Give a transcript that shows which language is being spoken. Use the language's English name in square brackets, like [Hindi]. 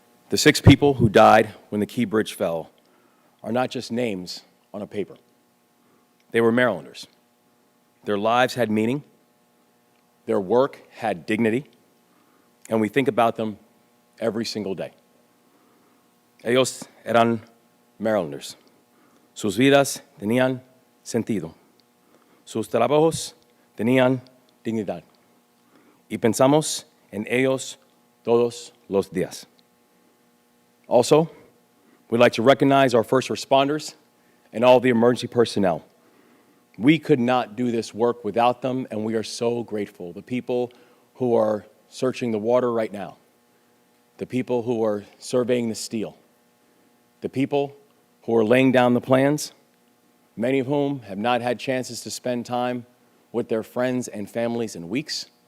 [English] The 6 people who died when the Key Bridge fell are not just names on a paper. They were Marylanders. Their lives had meaning, their work had dignity, and we think about them every single day. [Spanish] Ellos eran Marylanders. Sus vidas tenían sentido. Sus trabajos tenían dignidad. Y pensamos en ellos todos los días. [English] Also, we'd like to recognize our first responders and all the emergency personnel. We could not do this work without them, and we are so grateful. The people who are searching the water right now, the people who are surveying the steel, the people who are laying down the plans, many of whom have not had chances to spend time with their friends and families in weeks.